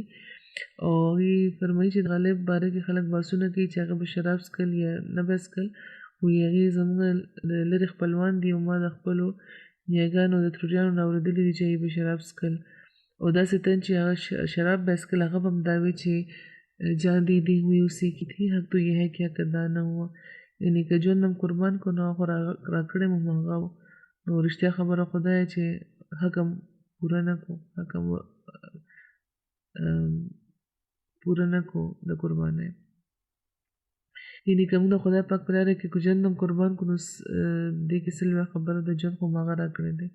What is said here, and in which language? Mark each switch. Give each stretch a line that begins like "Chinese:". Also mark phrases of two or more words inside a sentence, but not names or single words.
Pashto: او هغې فرمایي چې د غالب باره کې خلک بحثونه کوي چې هغه به شراب څښل یا نه به څښل، وایي هغې زموږ لرې خپلوان دي او ما د خپلو نیاګانو د تروریانو نه اورېدلي دي چې هغې به شراب څښل او داسې تن چې هغه شراب به څښل، هغه به هم دا وي چې
Urdu: جان دیدی ہوئی اسی کی تھی، حق تو یہ ہے کہ حق ادا نہ ہوا،
Pashto: یعنی که ژوند هم قربان کو نو خو راکړی مو هغه و. نو رښتیا خبره خو دا چې حق هم پوره نه کو، حق هم پوره نه کو د قربانۍ، یعنی که موږ د خدای پاک په لاره کې که ژوند هم قربان کړو، نو دې کې سلوه خبره د ژوند خو هغه راکړی دی.